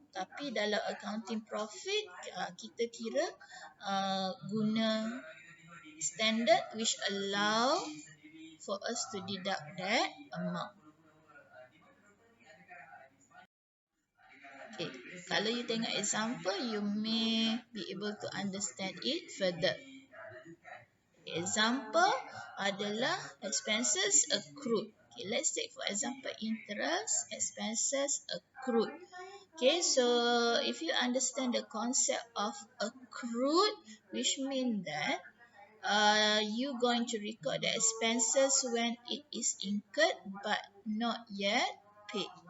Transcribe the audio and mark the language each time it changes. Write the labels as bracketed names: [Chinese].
[Malay] Tapi dalam accounting profit, kita kira guna standard [English] which allow for us to deduct that amount. Okay. [Malay] Kalau you tengok example, [English] you may be able to understand it further. Example adalah expenses accrued. Okay, let's take for example interest expenses accrued. Okay, so if you understand the concept of accrued, which means that you going to record the expenses when it is incurred but not yet paid.